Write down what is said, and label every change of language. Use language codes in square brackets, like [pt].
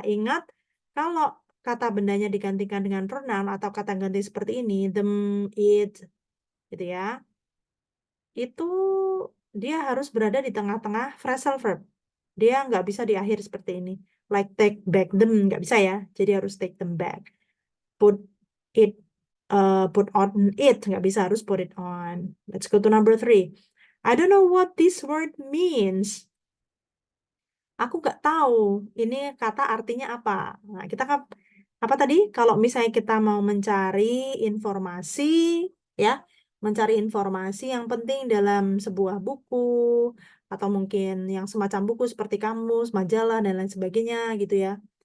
[id] Ingat, kalau kata bendanya digantikan dengan pronoun atau kata ganti seperti ini, them, it, gitu ya, itu dia harus berada di tengah-tengah phrasal verb. Dia nggak bisa di akhir seperti ini. [en] Like take back them, [id] nggak bisa ya. Jadi harus [en] take them back. Put it, put on it, [id] nggak bisa, harus [en] put it on. Let's go to number 3. I don't know what this word means. [id] Aku nggak tahu ini kata artinya apa. Nah, kita kan apa tadi? Kalau misalnya kita mau mencari informasi, ya, mencari informasi yang penting dalam sebuah buku atau mungkin yang semacam buku seperti kamus, majalah dan lain sebagainya gitu ya.